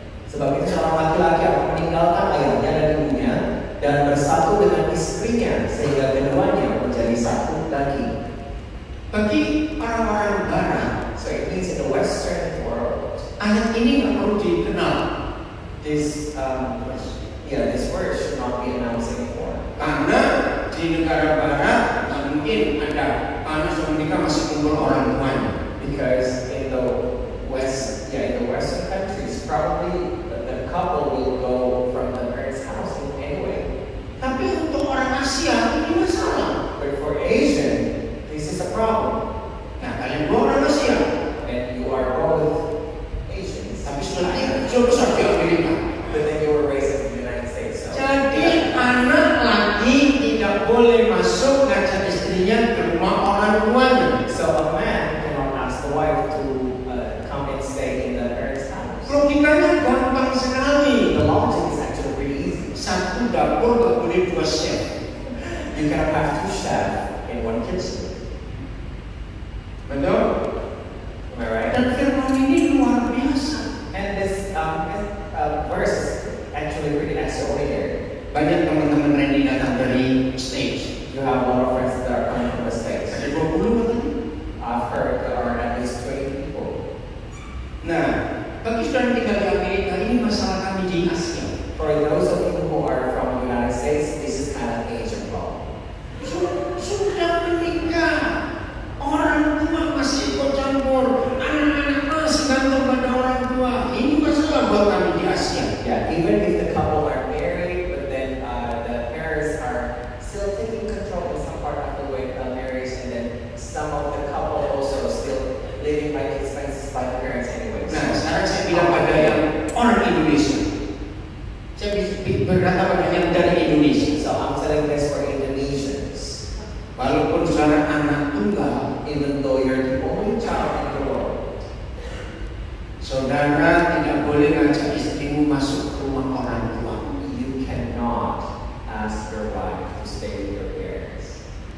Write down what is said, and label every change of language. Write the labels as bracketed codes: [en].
[id] Sebab itu seorang laki-laki akan meninggalkan ayahnya dan ibunya dan bersatu dengan istrinya sehingga keduanya menjadi satu daging. Bagi orang-orang Barat, [en] So it means in the Western world, [id] ayat ini nggak perlu dikenal. [en] this word should not be announced anymore. [id] Karena di negara Barat nggak mungkin ada anak sudah menikah masih kumpul orang tuanya. [en] Because in the Western countries, probably the couple will go from the parents' house anyway. [id] Tapi untuk orang Asia ini masalah. [en] But for Asian, this is a problem. [id] Nah, kalian dua orang Asia, [en] And you are both Asians. [id] tapi sudah besar di Amerika. [en] But then you were raised in the United States. So. [id] Jadi anak lagi tidak boleh masuk ngajak istrinya ke rumah orang tuanya. [en] So a man cannot ask the wife to come and stay in the parents' house. [id] Logikanya gampang sekali. [en] The logic is actually pretty easy. [id] Satu dapur gak boleh dua chef. [en] You cannot have two chefs in one kitchen. [id] Betul? [en] Am I right? [id] Dan firman ini luar biasa. [en] And this verse is actually pretty extraordinary. [id] Banyak teman-teman Randy datang dari stage. [en] You have a lot of friends that are coming from the States. [id] Ada 20 katanya. [en] I've heard there are at least 20 people. [id] Nah, bagi saudara yang tinggal di Amerika, ini masalah kami di Asia. [en] For those of you who are from the United States, this is kind of an Asian problem. [id] Sudah menikah, orang tua masih ikut campur, anak-anak masih gantung pada orang tua. Ini masalah buat kami di Asia. [en] Yeah, even if the couple are married, but then the parents are still taking control in some part of the way of marriage, and then some of the couple also still living by the expenses by the parents anyway. [id] Nah, sekarang saya bilang pada yang orang Indonesia. Saya berkata pada yang dari Indonesia. [en] So I'm telling this for Indonesians. [id] Walaupun saudara anak tunggal, [en] Even though you're the only child in the world, [id] saudara tidak boleh ngajak istrimu masuk ke rumah orang tua. [en] you cannot ask your wife to stay with your parents.